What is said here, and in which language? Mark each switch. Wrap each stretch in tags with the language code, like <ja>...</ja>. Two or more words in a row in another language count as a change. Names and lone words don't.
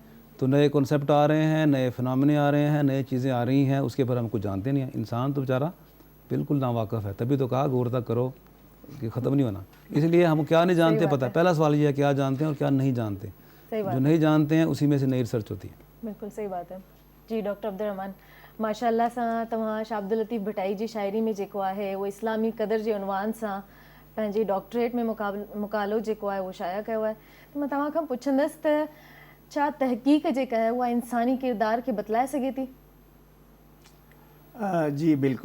<ur>تو نئے کنسیپٹ آ رہے ہیں, نئے فنامنے آ رہے ہیں, نئے چیزیں آ رہی ہیں, اس کے اوپر ہم کچھ جانتے نہیں ہیں. انسان تو بیچارہ بالکل ناواقف ہے, تبھی تو کہا غور تک کرو کہ ختم نہیں ہونا. اس لیے ہم کیا نہیں جانتے پتہ. پہلا سوال یہ ہے کیا جانتے ہیں اور کیا نہیں جانتے. جو نہیں جانتے ہیں اسی میں سے نئی ریسرچ ہوتی ہے. بالکل صحیح بات ہے. جی ڈاکٹر عبدالرحمان, ماشاء اللہ</ur> <sd>सां तव्हां शाह अब्दुल लतीफ़ भटाई जी शाइरी में जेको आहे उहो इस्लामी क़दर जे उनवान सां पंहिंजी डॉक्टरेट में मुकालो जेको आहे उहो शाया कयो आहे. त मां तव्हां खां पुछंदसि त छा तहक़ीक़ जेका आहे उहा इंसानी किरदार खे बतलाए सघे थी? जी बिल्कुलु.</sd>